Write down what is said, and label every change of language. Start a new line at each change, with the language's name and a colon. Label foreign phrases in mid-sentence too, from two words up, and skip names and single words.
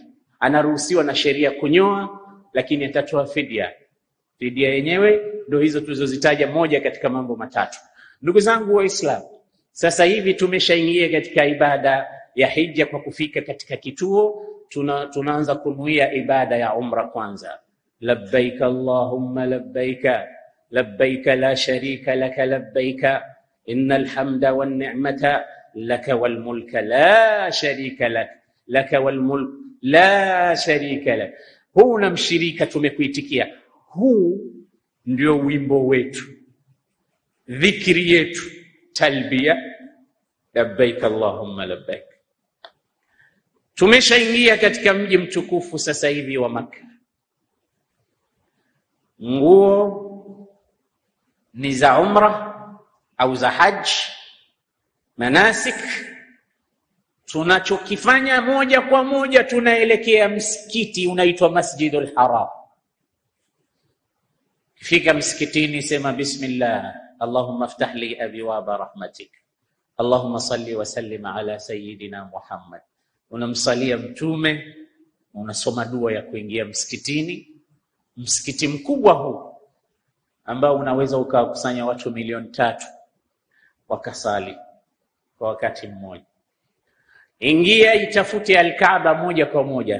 Swahili: Anaruhusiwa na sheria kunyoa, lakini atatoa fidia. Fidia yenyewe ndio hizo tulizozitaja, moja katika mambo 3. Ndugu zangu Waislamu, sasa hivi tumeshaingia katika ibada ya hija. Kwa kufika katika kituo, tunaanza kunuia ibada ya umra kwanza.
Arabic: لبيك اللهم لبيك لبيك لا شريك لك لبيك إن الحمد والنعمة لك والملك لا شريك لك لك والملك لا شريك لك.
Swahili: Huna mshirika, tumekuitikia. Huu ndio wimbo wetu, dhikri yetu, talbia,
Arabic: لبيك اللهم لبيك.
Swahili: Tumeshaingia katika mji mtukufu sasa hivi wa Makka. Nguo ni za umra au za haji, manasik. Tunachokifanya moja kwa moja, tunaelekea msikiti unaitwa Masjidul Haram. Fika msikitini, sema
Arabic: بسم الله اللهم افتح لي أبواب رحمتك اللهم صل وسلم على سيدنا محمد.
Swahili: Unamsalia mtume, unasoma dua ya kuingia msikitini. Msikiti mkubwa huu ambao unaweza ukakusanya watu 3 wakasali kwa wakati mmoja. Ingia, itafute al-Kaaba moja kwa moja.